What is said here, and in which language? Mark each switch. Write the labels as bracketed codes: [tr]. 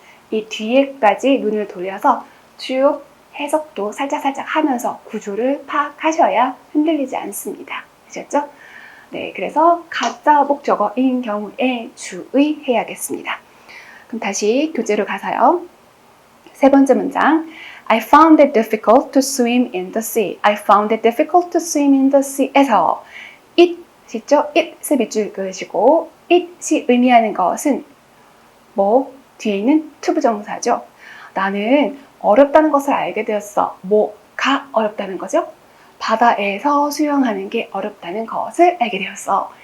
[ko] 이 뒤에까지 눈을 돌려서 쭉 해석도 살짝살짝 하면서 구조를 파악하셔야 흔들리지 않습니다. 아셨죠? 네, 그래서 가짜 목적어인 경우에 주의해야겠습니다. 그럼 다시 교재로 가서요. 세 번째 문장. [en] I found it difficult to swim in the sea. I found it difficult to swim in the sea. [ko] 에서 it, 있죠? it을 밑줄 그으시고 it이 의미하는 것은 뭐? 뒤에 있는 to 부정사죠. 나는 어렵다는 것을 알게 되었어. 뭐가 어렵다는 거죠? 바다에서 수영하는 게 어렵다는 것을 알게 되었어.